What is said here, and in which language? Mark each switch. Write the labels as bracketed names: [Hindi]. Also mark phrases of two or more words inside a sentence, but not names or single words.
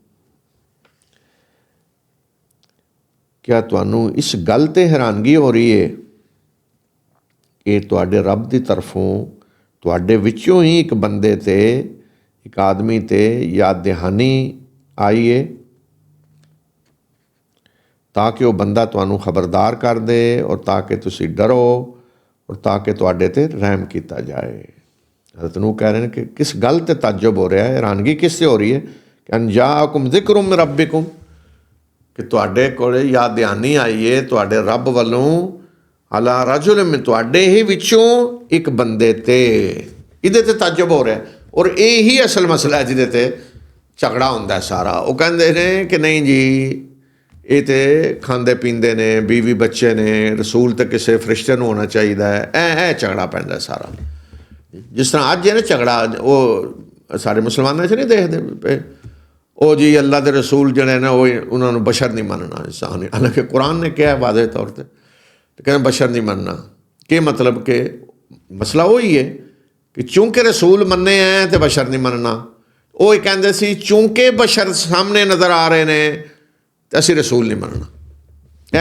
[Punjabi] ਕੀ ਤੁਹਾਨੂੰ ਇਸ ਗੱਲ ਤੇ ਹੈਰਾਨਗੀ ਹੋ ਰਹੀ ਹੈ ਕਿ ਤੁਹਾਡੇ ਰੱਬ ਦੀ ਤਰਫ਼ੋਂ ਤੁਹਾਡੇ ਵਿਚੋਂ ਹੀ ਇਕ ਬੰਦੇ ਤੇ, ਇਕ ਆਦਮੀ ਤੇ ਯਾਦ ਦਹਾਨੀ ਆਈ ਹੈ, ਤਾਕਿ ਉਹ ਬੰਦਾ ਤੁਹਾਨੂੰ ਖ਼ਬਰਦਾਰ ਕਰ ਦੇ ਅਤੇ ਤਾਕਿ ਤੁਸੀਂ ਡਰੋ ਅਤੇ ਤਾਕਿ ਤੁਹਾਡੇ ਤੇ ਰਹਿਮ ਕੀਤਾ ਜਾਏ। ਹਜ਼ਰਤ ਨੂਹ ਕਹਿ ਰਹੇ ਹਨ ਕਿ ਕਿਸ ਗੱਲ ਤੇ ਤਅੱਜਬ ਹੋ ਰਿਹਾ ਹੈ, ਹੈਰਾਨਗੀ ਕਿਸ ਤੋਂ ਹੋ ਰਹੀ ਹੈ ਕਿ [Arabic] أن جاءكم ذكر من ربكم, [Punjabi] ਕਿ ਤੁਹਾਡੇ ਕੋਲੇ ਯਾਦ ਦਹਾਨੀ ਆਈ ਹੈ ਤੁਹਾਡੇ ਰੱਬ ਵੱਲੋਂ [Arabic] على رجل [Punjabi] ਮੇਂ, ਤੁਹਾਡੇ ਹੀ ਵਿਚੋਂ ਇਕ ਬੰਦੇ ਤੇ। ਇਹਦੇ ਤੇ ਤਅੱਜਬ ਹੋ ਰਿਹਾ ਹੈ, ਅਤੇ ਇਹੀ ਅਸਲ ਮਸਲਾ ਹੈ ਜਿਹਦੇ ਤੇ ਝਗੜਾ ਹੁੰਦਾ ਹੈ ਸਾਰਾ। ਉਹ ਕਹਿੰਦੇ ਨੇ ਕਿ ਨਹੀਂ ਜੀ ਇਹ ਤਾਂ ਖਾਂਦੇ ਪੀਂਦੇ ਨੇ, ਬੀਵੀ ਬੱਚੇ ਨੇ, ਰਸੂਲ ਤਾਂ ਕਿਸੇ ਫ਼ਰਿਸ਼ਤੇ ਨੂੰ ਹੋਣਾ ਚਾਹੀਦਾ ਹੈ, ਝਗੜਾ ਪੈਂਦਾ ਸਾਰਾ। ਜਿਸ ਤਰ੍ਹਾਂ ਅੱਜ ਹੈ ਨਾ ਝਗੜਾ, ਉਹ ਸਾਰੇ ਮੁਸਲਮਾਨਾਂ ਚ ਨਹੀਂ ਦੇਖਦੇ ਪੇ ਉਹ ਜੀ ਅੱਲਾ ਦੇ ਰਸੂਲ ਜਿਹੜੇ ਨੇ ਉਹ ਉਹਨਾਂ ਨੂੰ ਬਸ਼ਰ ਨਹੀਂ ਮੰਨਣਾ ਇਨਸਾਨ। ਹਾਲਾਂਕਿ ਕੁਰਾਨ ਨੇ ਕਿਹਾ ਵਾਜ਼ੇ ਤੌਰ 'ਤੇ ਕਹਿੰਦੇ ਬਸ਼ਰ ਨਹੀਂ ਮੰਨਣਾ। ਕੀ ਮਤਲਬ ਕਿ ਮਸਲਾ ਉਹੀ ਹੈ ਕਿ ਚੂੰਕਿ ਰਸੂਲ ਮੰਨੇ ਹੈ ਅਤੇ ਬਸ਼ਰ ਨਹੀਂ ਮੰਨਣਾ। ਉਹ ਇਹ ਕਹਿੰਦੇ ਸੀ ਚੂੰਕਿ ਬਸ਼ਰ ਸਾਹਮਣੇ ਨਜ਼ਰ ਆ ਰਹੇ ਨੇ ਅਤੇ ਅਸੀਂ ਰਸੂਲ ਨਹੀਂ ਮੰਨਣਾ।